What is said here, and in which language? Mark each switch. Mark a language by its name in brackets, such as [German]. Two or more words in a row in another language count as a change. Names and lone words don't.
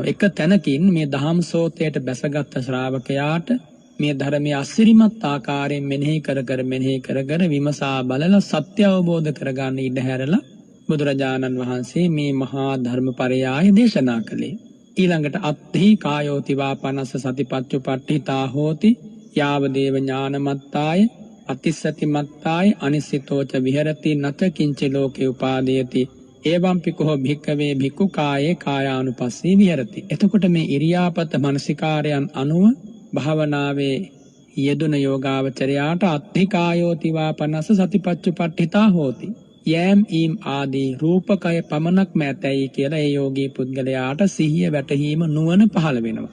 [Sinhala] එක තැනකින් මේ දහම් සෝතයට බැසගත් ශ්‍රාවකයාට මේ ධර්මයේ අසිරිමත් ආකාරයෙන් මෙනෙහි කර විමසා බලලා සත්‍ය අවබෝධ කරගන්න ඉඩ හැරලා බුදුරජාණන් වහන්සේ මේ මහා ධර්මපරයාය දේශනා කළේ. [Pali] ඊළඟට අත්ථි කායෝති වාපනස්ස සතිපත්චුපට්ඨිතා හෝති යාව දේව ඥානමත්තාය අතිස්සති මත්තාය අනිසිතෝච විහෙරති නත කිංච ලෝකේ උපාදීයති එවම්පි කෝ භික්ඛවේ භික්ඛු කායේ කායානුපස්සී විහෙරති. [Sinhala] එතකොට මේ ඉරියාපත මනසිකාරයන් අනුව භාවනාවේ යෙදුන යෝගාවචරයාට [Pali] අත්ථි කායෝති වාපනස්ස සතිපත්චුපට්ඨිතා හෝති [Sinhala] යෑම් ඊම් ආදී රූපකය පමණක් මැතයි කියලා ඒ යෝගී පුද්ගලයාට සිහිය වැටහීම නුවණ පහළ වෙනවා.